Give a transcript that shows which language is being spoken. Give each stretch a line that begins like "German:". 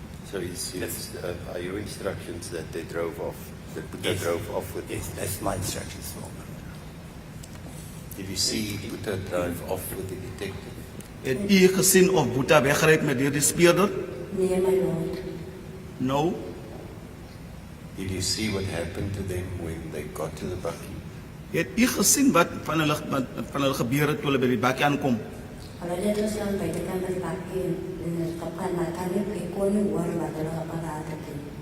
English: So are your instructions that they drove off? That Buddha Yes. drove off with Yes, that's my instructions for him. Did you see Buddha drive off with the detective?
Afrikaans: Het u gesien of Boeta weggery het met die speurder? Nee, my lord.
English: No. Did you see what happened to them when they got to the bakkie?
Afrikaans: Het u gesien wat van hulle gebeur het toe hulle by die bakkie aankom? Hulle het gestaan by die kant van die bakkie en het kapkan maar kan nie ek kon nie hoor wat hulle gepraat het nie.